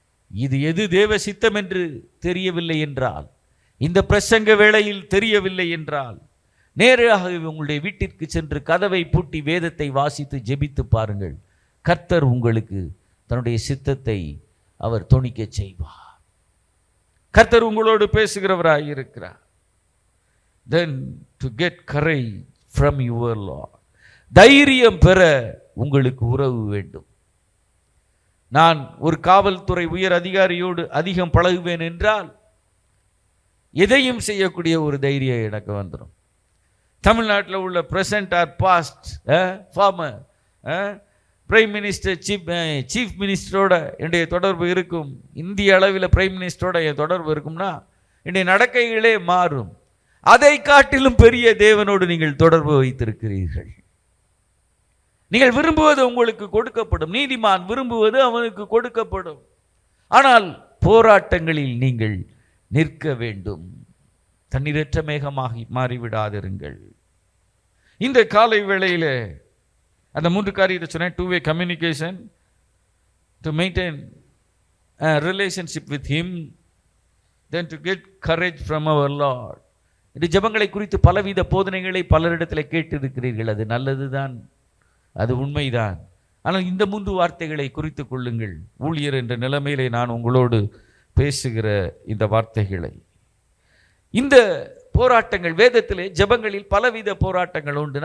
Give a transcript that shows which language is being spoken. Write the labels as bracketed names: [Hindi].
[Tamil] இது எது தேவ சித்தம் என்று தெரியவில்லை என்றால், இந்த பிரசங்க வேளையில் தெரியவில்லை என்றால், நேராக உங்களுடைய வீட்டிற்கு சென்று கதவை பூட்டி வேதத்தை வாசித்து ஜெபித்து பாருங்கள். கர்த்தர் உங்களுக்கு தன்னுடைய சித்தத்தை அவர் தொனிக்க செய்வார். கர்த்தர் உங்களோடு பேசுகிறவராய் இருக்கிறார். [English] Then to get courage from your Lord, [Tamil] தைரியம் பெற உங்களுக்கு உறவு வேண்டும். நான் ஒரு காவல்துறை உயர் அதிகாரியோடு அதிகம் பழகுவேன் என்றால் எதையும் செய்யக்கூடிய ஒரு தைரியம் எனக்கு வந்துடும். தமிழ்நாட்டில் உள்ள [English] present or past former prime minister chief மினிஸ்டரோட [Tamil] என்னுடைய தொடர்பு இருக்கும், இந்திய அளவில் பிரைம் மினிஸ்டரோட என் தொடர்பு இருக்கும்னா என்னுடைய நடக்கைகளே மாறும். அதை காட்டிலும் பெரிய தேவனோடு நீங்கள் தொடர்பு வைத்திருக்கிறீர்கள். நீங்கள் விரும்புவது உங்களுக்கு கொடுக்கப்படும், நீதிமான் விரும்புவது அவனுக்கு கொடுக்கப்படும். ஆனால் போராட்டங்களில் நீங்கள் நிற்க வேண்டும். தண்ணீரற்ற மேகமாகி மாறிவிடாதிருங்கள். இந்த காலை வேளையில் அந்த 3 காரியத்தை சொன்னேன். [English] 2-way communication, to maintain a relationship with him, then to get courage from our Lord. [Tamil] இந்த ஜெபங்களை குறித்து பலவித போதனைகளை பலரிடத்தில் கேட்டிருக்கிறீர்கள். அது நல்லதுதான், அது உண்மைதான். ஆனால் இந்த 3 வார்த்தைகளை குறித்து கொள்ளுங்கள். ஊழியர் என்ற நிலைமையிலே நான் உங்களோடு பேசுகிற இந்த வார்த்தைகளை, இந்த போராட்டங்கள் வேதத்திலே ஜெபங்களில் பலவித போராட்டங்கள் உண்டு.